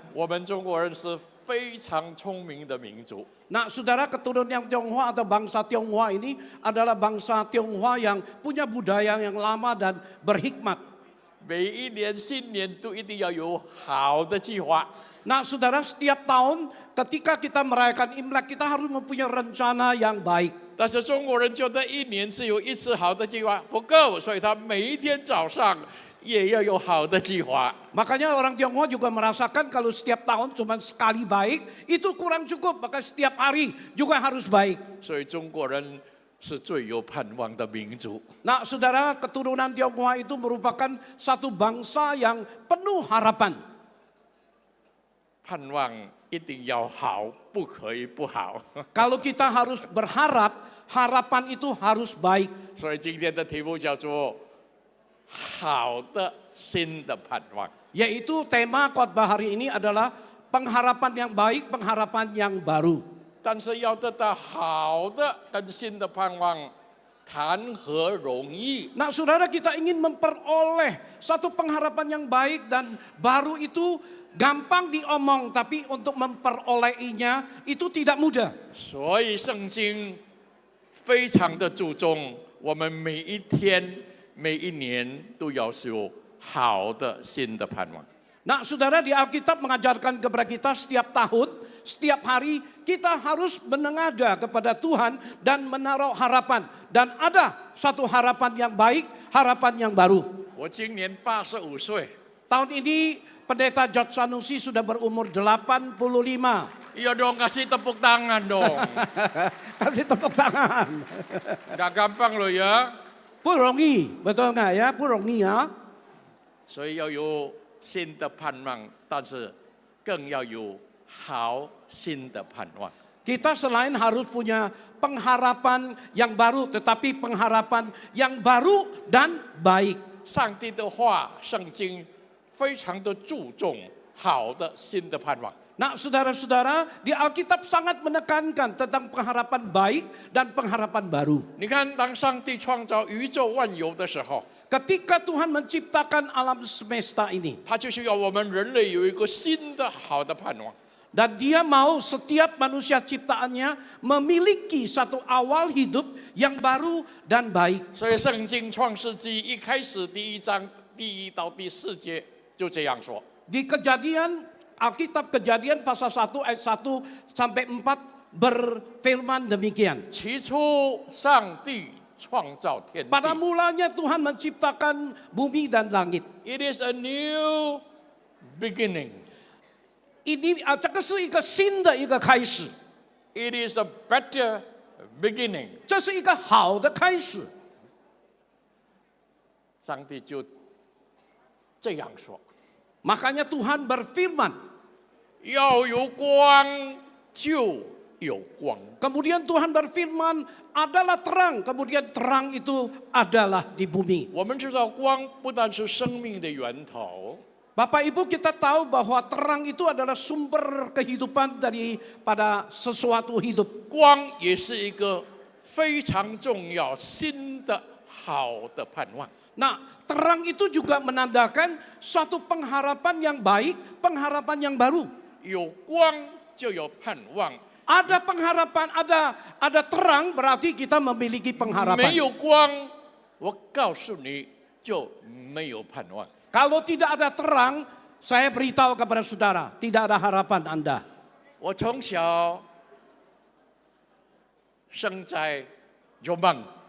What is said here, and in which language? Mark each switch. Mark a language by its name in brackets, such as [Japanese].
[Chinese] 我们中国人是非常聪明的民族， [Indonesian] Nah saudara, keturunan Tionghoa atau bangsa Tionghoa ini adalah bangsa Tionghoa yang punya budaya yang lama dan berhikmat. [Chinese] 每一年新年都一定要有好的计划。 [Indonesian] Nah saudara, setiap tahun ketika kita merayakan Imlek kita harus mempunyai rencana yang baik. [Chinese] 但是中国人觉得一年只有一次好的计划不够，所以他每一天早上也要有好的计划。 [Indonesian] Makanya orang Tionghoa juga merasakan kalau setiap tahun cuma sekali baik itu kurang cukup, maka setiap hari juga harus baik. [Chinese] 所以中国人是最有盼望的民族。 [Indonesian] Nah saudara, keturunan Tionghoa itu merupakan satu bangsa yang penuh harapan. [Chinese] 盼望一定要好，不可以不好。 [Indonesian] Kalau kita harus berharap, harapan itu harus baik. [Chinese] 所以今天的题目叫做“好的新的盼望 [Indonesian] Yaitu tema khotbah hari ini adalah pengharapan yang baik, pengharapan yang baru. ”。 [Chinese] 但是要得到好的跟新的盼望，谈何容易？ [Indonesian] Nah saudara, kita ingin memperoleh satu pengharapan yang baik dan baru itu gampang diomong, tapi untuk memperolehnya itu tidak mudah. [Chinese] 所以圣经非常的注重我们每一天、每一年都要有好的新的盼望。 [Indonesian] Nah saudara, di Alkitab mengajarkan kepada kita setiap tahun, setiap hari kita harus menengadah kepada Tuhan dan menaruh harapan. Dan ada satu harapan yang baik, harapan yang baru. [Chinese] 我今年85岁， [Indonesian] Tahun ini Pendeta George Sanusi sudah berumur 85. Iya dong, kasih tepuk tangan dong. Kasih tepuk tangan. Gak gampang loh ya. [Chinese] 不容易, [Indonesian] betul nggak ya? [Chinese] 不容易啊。所以要有新的盼望，但是更要有好新的盼望。 [Indonesian] Kita selain harus punya pengharapan yang baru, tetapi pengharapan yang baru dan baik. [Chinese] 上帝的话，圣经非常的注重好的新的盼望。 [Indonesian] Nah, saudara-saudara, di Alkitab sangat menekankan tentang pengharapan baik dan pengharapan baru. [Chinese] 你看，当上帝创造宇宙万有的时候， [Indonesian] Ketika Tuhan menciptakan alam semesta ini, [Chinese] 他就是要我们人类有一个新的好的盼望。 [Indonesian] dan Dia mau setiap manusia ciptaannya memiliki satu awal hidup yang baru dan baik. [Chinese] 所以，圣经创世纪一开始第1章第1到第4节就这样说。 [Indonesian] Di Alkitab Kejadian pasal 1 ayat 1 sampai 4 berfirman demikian. [Chinese] 起初，上帝创造天地。 [Indonesian] Pada mulanya Tuhan menciptakan bumi dan langit. [English] It is a new beginning. [Chinese] 这个是一个新的一个开始， [English] It is a better beginning. [Chinese] 这是一个好的开始。上帝就这样说： [Indonesian] Makanya Tuhan berfirman, [Chinese] 要有光，就有光。 [Indonesian] kemudian Tuhan berfirman adalah terang, kemudian terang itu adalah di bumi. [Chinese] 我们知道，光不但是生命的源头， [Indonesian] Bapak Ibu, kita tahu bahwa terang itu adalah sumber kehidupan daripada sesuatu hidup. [Chinese] 光也是一个非常重要、新的好的盼望。 [Indonesian] Nah, terang itu juga menandakan suatu pengharapan yang baik, pengharapan yang baru. [Chinese] 有光就有盼望， [Indonesian] Ada pengharapan, ada terang, berarti kita memiliki [Chinese] 没 [Indonesian] pengharapan. [Chinese] 有光，我告诉你就没有盼望。 [Indonesian] Kalau tidak ada terang, saya beritahu kepada saudara, tidak ada harapan Anda. [Chinese] 我从小生在 Jombang，